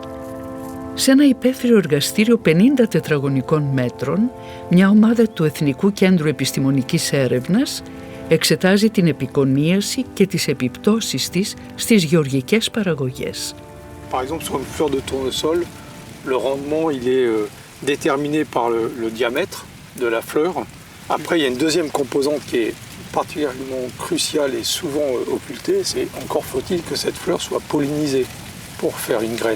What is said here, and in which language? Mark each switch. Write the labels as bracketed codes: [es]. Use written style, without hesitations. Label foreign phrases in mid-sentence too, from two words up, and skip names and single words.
[el] Σε ένα υπαίθριο εργαστήριο 50 τετραγωνικών μέτρων, μια ομάδα του Εθνικού Κέντρου Επιστημονικής Έρευνας εξετάζει την επικονίαση και τις επιπτώσεις της στις γεωργικές παραγωγές. [fr] Par exemple, sur une fleur de tournesol, le rendement il est déterminé par le diamètre de la fleur. Après, il y a une deuxième composante qui est particulièrement cruciale et souvent occultée, c'est encore faut-il que cette fleur soit pollinisée pour faire une graine.